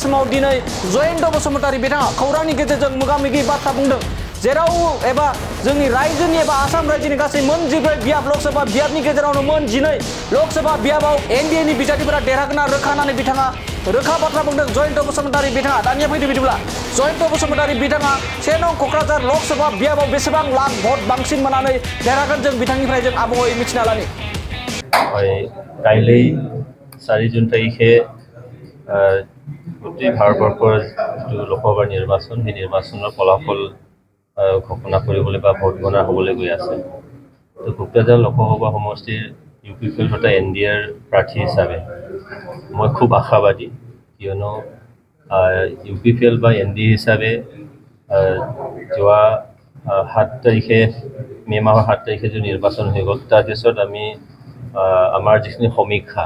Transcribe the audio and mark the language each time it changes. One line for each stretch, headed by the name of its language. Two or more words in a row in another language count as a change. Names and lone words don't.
Bodo: समाव दिनै जयन्त बसुमतारी बिथाङा खौरांनि गेजेरजों मोगा-मोगि बाथ्रा बुंदों जेराव एबा जोंनि रायजोनि एबा आसाम रायजोनि गासै मोन 14 बियाब लकसभा बियाबनि गेजेरावनो मोन 12 लकसभा बियाबाव एनडिएनि बिजाथिफोरा देरहागोन रोखा होननानै बिथाङा रोखा बाथ्रा बुंदों जयन्त बसुमतारी बिथाङा दानिया फैदो बिदिब्ला जयन्त बसुमतारी बिथाङा 1 नं क'क्राझार लकसभा बियाबाव बेसेबां लाख भट बांसिन मोननानै देरहागोन जों बिथांनिफ्राय जों आबुङै मिथिना लानि
Assamese: কাইলৈ 4 জুন তাৰিখে গোটেই ভাৰতবৰ্ষৰ যিটো লোকসভাৰ নিৰ্বাচন সেই নিৰ্বাচনৰ ফলাফল ঘোষণা কৰিবলৈ বা ভোট গণনা হ'বলৈ গৈ আছে তো কোকৰাঝাৰ লোকসভা সমষ্টিৰ ইউপিপিএল তথা এনডিএৰ প্ৰাৰ্থী হিচাপে মই খুব আশাবাদী কিয়নো ইউপিপিএল বা এনডিএ হিচাপে যোৱা 7 তাৰিখে মে' মাহৰ 7 তাৰিখে যে নিৰ্বাচন হৈ গ'ল তাৰপিছত আমি আমাৰ যিখিনি সমীক্ষা